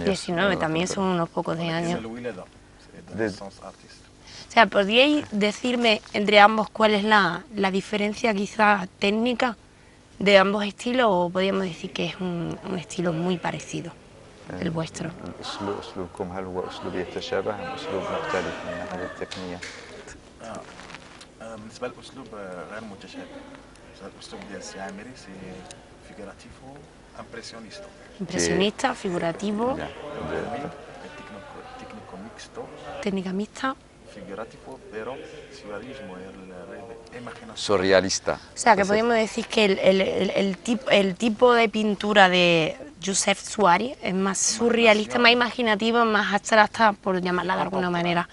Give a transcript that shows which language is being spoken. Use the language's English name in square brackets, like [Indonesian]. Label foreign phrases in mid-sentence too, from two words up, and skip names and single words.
[Spanish] 19, también son unos pocos de años. De... O sea, ¿podríais decirme entre ambos cuál es la diferencia quizá técnica de ambos estilos, o podríamos decir que es un estilo muy parecido? el vuestro. [Arabic] أسلوبكم هل هو أسلوب يتشابه أم أسلوب مختلف من الناحية التقنية؟ بالنسبة للأسلوب غير متشابه. الأسلوب ديال السي عامري سي [Spanish] figurativo impresionista. Impresionista, figurativo, técnico mixto, técnica mixta. figurativo, pero surrealismo, imaginación. Surrealista. O sea, que podemos decir que el tipo de pintura de Josep Suari es más surrealista, más imaginativa, más abstracta, por llamarla de alguna manera.